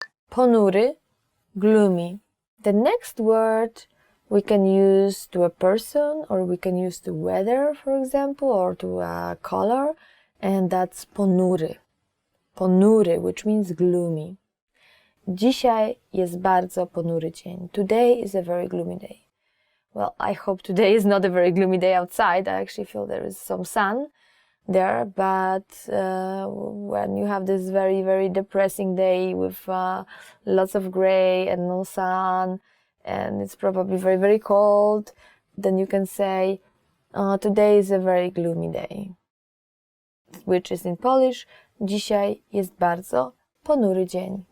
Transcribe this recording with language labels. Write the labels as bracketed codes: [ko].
[en] Ponury, gloomy. The next word we can use to a person, or we can use to weather, for example, or to a color, and that's ponury. Ponury, which means gloomy. [pl] Dzisiaj jest bardzo ponury dzień. [en] Today is a very gloomy day. Well, I hope today is not a very gloomy day outside. I actually feel there is some sun there, but when you have this very, very depressing day with lots of gray and no sun, and it's probably very, very cold, then you can say, today is a very gloomy day, which is in Polish, [pl] dzisiaj jest bardzo ponury dzień.